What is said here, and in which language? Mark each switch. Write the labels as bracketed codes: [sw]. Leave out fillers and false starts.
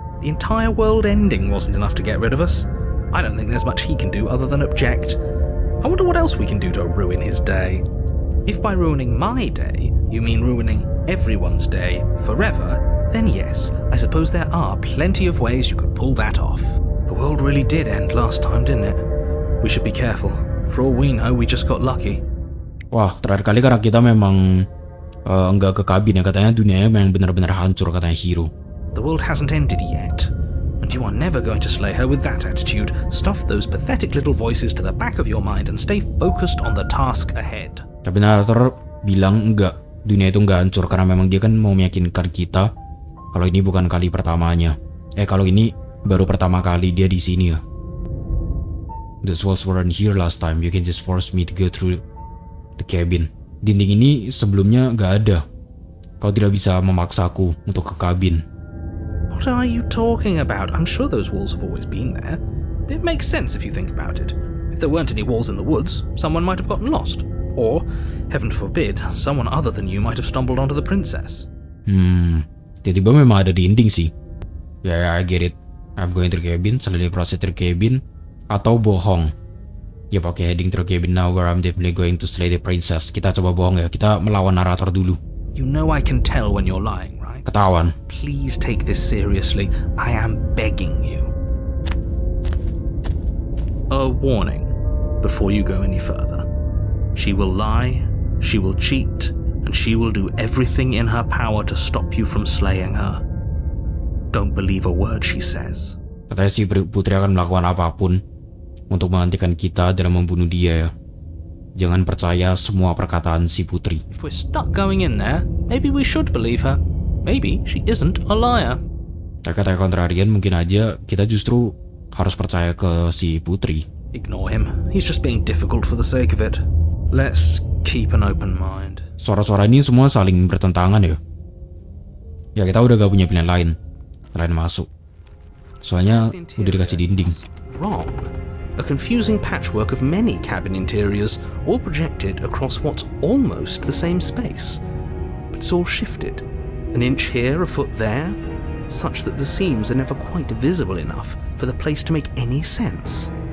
[en] The entire world ending wasn't enough to get rid of us. I don't think there's much he can do other than object. I wonder what else we can do to ruin his day. If by ruining my day, you mean ruining everyone's day forever, then yes, I suppose there are plenty of ways you could pull that off. The world really did end last time, didn't it? We should be careful. For all we know, we just got lucky. [id] Wah, terakhir kali karena kita memang enggak ke kabin ya, katanya dunianya memang benar-benar hancur, katanya Hiro. [en] The world hasn't ended yet. And you are never going to slay her with that attitude. Stuff those pathetic little voices to the back of your mind and stay focused on the task ahead. [id] Tapi narator bilang enggak, dunia itu enggak hancur karena memang dia kan mau meyakinkan kita kalau ini bukan kali pertamanya. Kalau ini baru pertama kali dia di sini ya. [en] Those walls weren't here last time. You can just force me to go through the cabin. [id] Dinding ini sebelumnya enggak ada. Kau tidak bisa memaksaku untuk ke kabin. [en] What are you talking about? I'm sure those walls have always been there. It makes sense if you think about it. If there weren't any walls in the woods, someone might have gotten lost. Or, heaven forbid, someone other than you might have stumbled onto the princess. [id] Tiba-tiba memang ada dinding sih. [en] Yeah, I get it. I'm going through cabin, suddenly proceed through cabin. [id] Atau bohong. [en] Yep, okay, heading through cabin now where I'm definitely going to slay the princess. [id] Kita coba bohong ya, kita melawan narator dulu. [en] You know I can tell when you're lying, right? [id] Ketahuan. [en] Please take this seriously. I am begging you. A warning before you go any further. She will lie, she will cheat, and she will do everything in her power to stop you from slaying her. Don't believe a word she says. [id] Katanya si putri akan melakukan apapun untuk menghentikan kita dalam membunuh dia ya. Jangan percaya semua perkataan si putri. [en] If we're stuck going in there, maybe we should believe her. Maybe she isn't a liar. [id] Kata Contrarian, mungkin aja kita justru harus percaya ke si putri. [en] Ignore him. He's just being difficult for the sake of it. Let's keep an open mind. [id] Suara-suara ini semua saling bertentangan ya. Ya kita udah gak punya pilihan lain selain masuk. Soalnya udah dikasih dinding. [en] Wrong. A confusing patchwork of many cabin interiors, all projected across what's almost the same space. But it's all shifted. An inch here, a foot there, such that the seams are never quite visible enough for the place to make any sense.